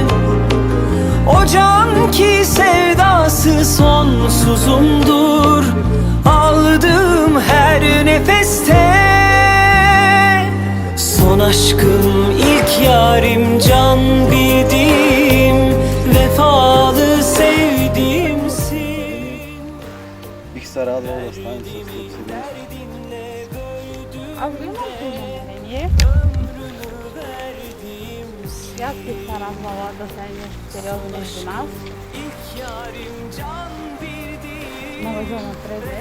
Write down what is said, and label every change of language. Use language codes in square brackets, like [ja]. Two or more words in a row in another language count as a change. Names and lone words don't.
[tr] O can ki sevdası sonsuzumdur, aldığım her nefeste. Son aşkım, ilk yarim, can bildim, vefalı sevdiğimsin. [bg] Бих се радвал да станем с теб семейство. Аз го имам познание. И аз бих се радвала да стане нещо сериозно между нас. Много жена напред.